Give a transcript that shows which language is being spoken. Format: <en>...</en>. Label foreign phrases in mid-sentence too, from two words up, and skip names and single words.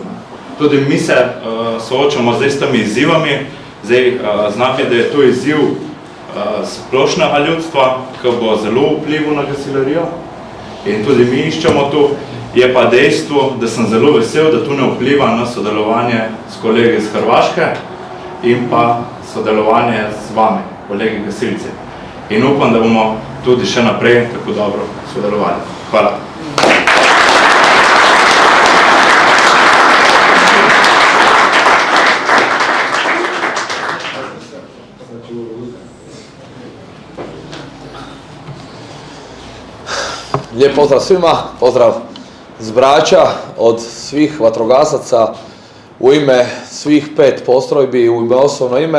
<sl>Tudi mi se soočamo zdaj s temi izzivami, zdaj znam je, da je to izziv splošnega ljudstva, ki bo zelo vplival na gasilerijo in tudi mi iščemo to. Je pa dejstvo, da sem zelo vesel, da to ne vpliva na sodelovanje s kolegi iz Hrvaške in pa sodelovanje z vami, kolegi gasilci. In upam, da bomo tudi še naprej tako dobro sodelovali. Hvala.</sl> <hr>Lijep pozdrav svima, pozdrav z Brača od svih vatrogasaca u ime svih 5 postrojbi, u ime osobno ime.</hr>